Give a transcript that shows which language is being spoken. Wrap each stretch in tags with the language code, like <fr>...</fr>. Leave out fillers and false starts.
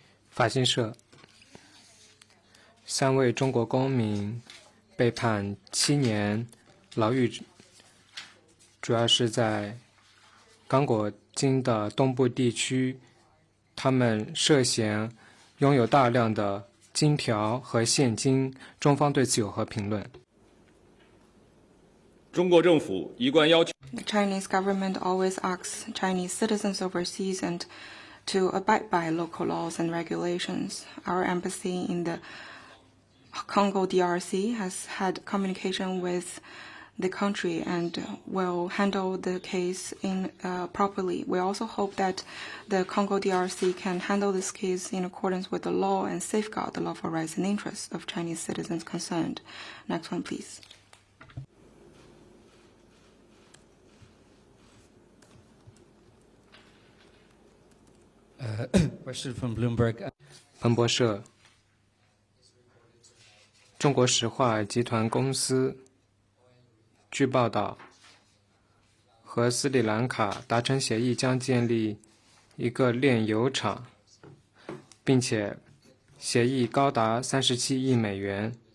<zh>法新社，3位中国公民被判7年牢狱，主要是在刚果金的东部地区，他们涉嫌拥有大量的金条和现金，中方对此有何评论？中国政府一贯要求</zh> <en>The Chinese government always asks Chinese citizens overseas and to abide by local laws and regulations. Our embassy in the Congo DRC has had communication with the country and will handle the case properly. We also hope that the Congo DRC can handle this case in accordance with the law and safeguard the lawful rights and interests of Chinese citizens concerned. Next one, please. Question from Bloomberg.</en> <zh>彭博社，中国石化集团公司据报道和斯里兰卡达成协议，将建立一个炼油厂，并且协议高达37亿美元。</zh>